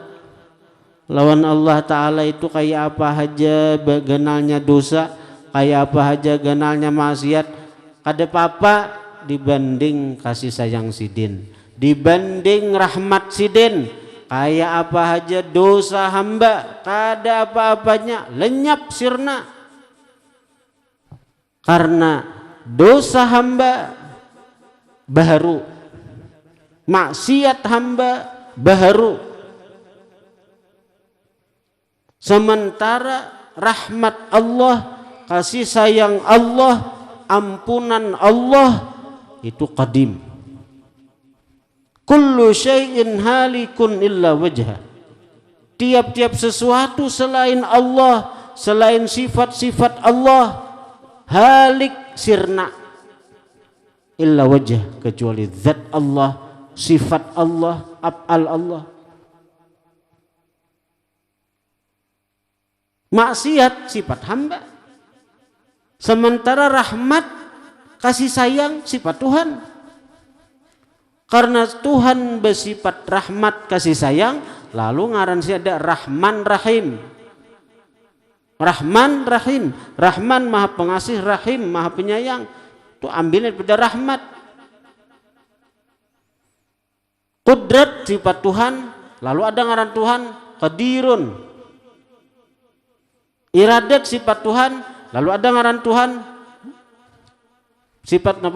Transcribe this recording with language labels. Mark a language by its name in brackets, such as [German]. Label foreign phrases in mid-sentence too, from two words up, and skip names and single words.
[Banjar] Lawan Allah Ta'ala itu kayak apa aja ganalnya dosa, kayak apa aja ganalnya maksiat, kada apa-apa dibanding kasih sayang sidin, dibanding rahmat sidin. Kayak apa aja dosa hamba, kada apa-apanya, lenyap sirna. Karena dosa hamba baharu, maksiat hamba baharu. [Indonesian] Sementara rahmat Allah, kasih sayang Allah, ampunan Allah itu qadim. [Arabic] كل شيء هالك إلا وجهه. [Indonesian] Tiap-tiap sesuatu selain Allah, selain sifat-sifat Allah, halik sirna [Arabic] إلا وجه, [Indonesian] kecuali zat Allah, sifat Allah, [Arabic] أفعال الله. [Indonesian] Maksiat sifat hamba, sementara rahmat kasih sayang sifat Tuhan. [Banjar] Karena Tuhan bersifat rahmat kasih sayang, lalu ngaran si ada Rahman Rahim. [Indonesian] Rahman Rahim, Rahman maha pengasih, Rahim maha penyayang. [Banjar] Itu ambil daripada rahmat. Qudrat sifat Tuhan, lalu ada ngaran Tuhan Qadirun. Iradat sifat Tuhan, lalu ada ngaran Tuhan sifat apa?